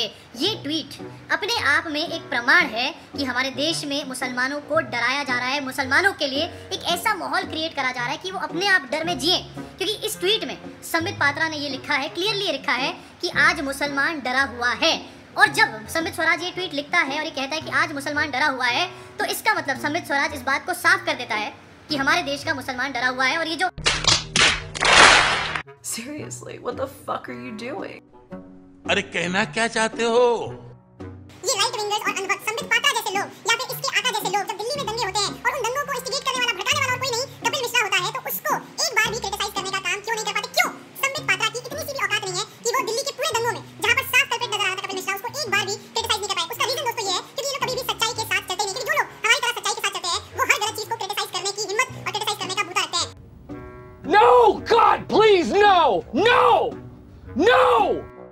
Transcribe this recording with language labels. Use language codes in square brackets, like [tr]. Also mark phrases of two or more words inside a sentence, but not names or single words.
[hi] ये ट्वीट अपने आप में एक प्रमाण है कि हमारे देश में मुसलमानों को डराया जा रहा है, मुसलमानों के लिए एक ऐसा माहौल क्रिएट करा जा रहा है कि वो अपने आप डर में जिए। क्योंकि इस ट्वीट में संबित पात्रा ने ये लिखा है, क्लियरली लिखा है कि आज मुसलमान डरा हुआ है। और जब संबित स्वराज ये ट्वीट लिखता है और ये कहता है कि आज मुसलमान डरा हुआ है, तो इसका मतलब संबित स्वराज इस बात को साफ कर देता है कि हमारे देश का मुसलमान डरा हुआ है। और ये जो [en] Seriously, what the fuck are you doing? [hi] अरे कहना क्या चाहते हो? ये राइट विंगर्स और अनवक्त संबित पात्रा जैसे लोग या फिर इसके आका जैसे लोग जब दिल्ली में दंगे होते हैं और उन दंगों को इंस्टिगेट करने वाला, भड़काने वाला और कोई नहीं कपिल मिश्रा होता है, तो उसको एक बार भी क्रिटिसाइज करने का काम क्यों नहीं कर पाते? क्यों संबित पात्रा की इतनी सी भी औकात नहीं है कि वो दिल्ली के पूरे दंगों में जहां पर साफ कल्प्रिट नजर आ रहा था कपिल मिश्रा, उसको एक बार भी क्रिटिसाइज नहीं कर पाए? उसका रीजन दोस्तों ये है कि ये लोग कभी भी सच्चाई के साथ चलते नहीं। क्योंकि जो लोग हमारी तरह सच्चाई के साथ चलते हैं वो हर गलत चीज को क्रिटिसाइज करने की हिम्मत और क्रिटिसाइज करने का बूता रखते हैं। [en] No, God, please, no! No! No!